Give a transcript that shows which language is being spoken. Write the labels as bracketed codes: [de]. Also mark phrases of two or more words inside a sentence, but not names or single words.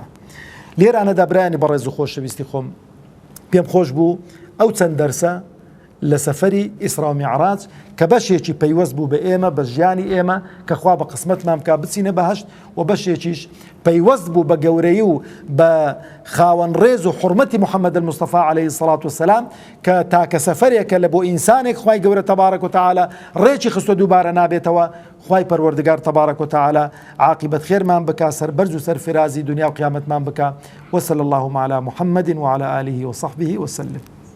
[ckb] لێرانەدا برایانی بەڕێز و خۆشەویستی خۆم پێم خۆش بوو ئەو چەند دەرسە لە سەفەری ئیسرا و میعراج کە بەشێکی پەیوەست بوو بە ئێمە بە ژیانی ئێمە کە خوا بە قسمەتمان بکا بچینە بەهەشت و بەشێکیش پەیوەست بوو بە گەورەی و بە خاوەن ڕێز و حورمەتی محەممەد المستەفا [ar] عەلەیهی السەڵات وەسەلام [ckb] کە تاکە سەفەرێکە لە بۆ ئینسانێک خوای گەورە [ar] تەبارەک و تەعالا [ckb] ڕێکی خستۆ دووبارە نابێتەوە. خوای پەروەردگار [ar] تەبارەک و تەعالا [ckb] عاقبەت خێرمان بکا، سەربەرز و سەرفرازی دنیا و قیامەتمان بکا. [ar] وصلی اللهم علی محەممەد وعلى آله وصحبه وسلم.